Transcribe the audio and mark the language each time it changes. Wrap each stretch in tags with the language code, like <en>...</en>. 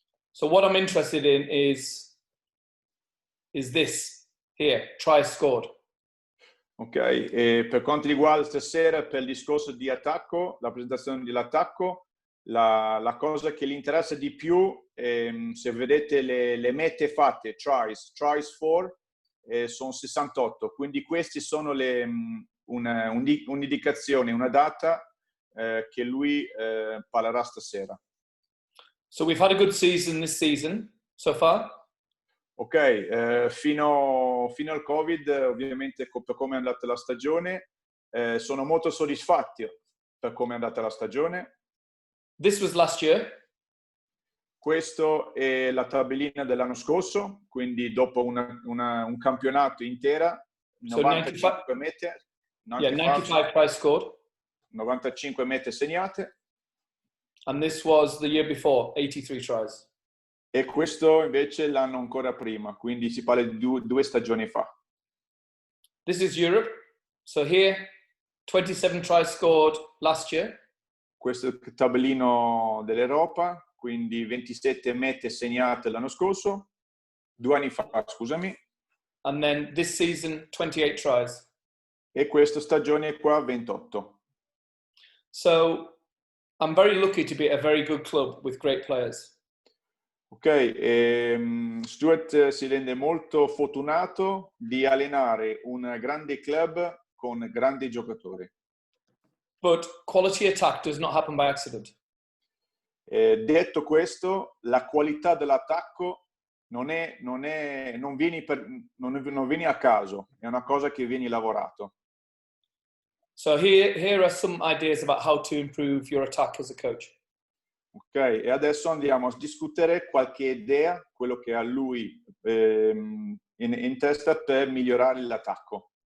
<en>So what I'm interested in is this here, try scored.</en> <it>Ok, e per quanto riguarda stasera, per il discorso di attacco, la presentazione dell'attacco, la cosa che gli interessa di più, se vedete le mete fatte,</it> <en>tries for,</en> <it>sono 68, quindi questi sono un'indicazione, una data che lui parlerà stasera.</it> <en>So we've had a good season this season so far.</en> <it>Ok, fino al Covid, ovviamente per come è andata la stagione, sono molto soddisfatti per come è andata la stagione.</it> <en>This was last year.</en> <it>Questo è la tabellina dell'anno scorso, quindi dopo un campionato intera, 95 mete,</it> <en>95 tries scored.</en> <it>95 mete segnate.</it> <en>And this was the year before, 83 tries.</en> <it>E questo invece l'anno ancora prima, quindi si parla di due stagioni fa.</it> <en>This is Europe. So here, 27 tries scored last year.</en> <it>Questo è il tabellino dell'Europa, quindi 27 mete segnate l'anno scorso, 2 anni fa, scusami.</it> <en>And then this season, 28 tries.</en> <it>E questa stagione qua, 28.</it> <en>So I'm very lucky to be at a very good club with great players.</en> <it>Ok, Stuart si rende molto fortunato di allenare un grande club con grandi giocatori.</it> <en>But quality attack does not happen by accident.</en> <it>Detto questo, la qualità dell'attacco non vieni a caso, è una cosa che vieni lavorato.</it> <en>So here are some ideas about how to improve your attack as a coach.</en> <it>Ok, e adesso andiamo a discutere qualche idea, quello che ha lui in testa per migliorare l'attacco.</it>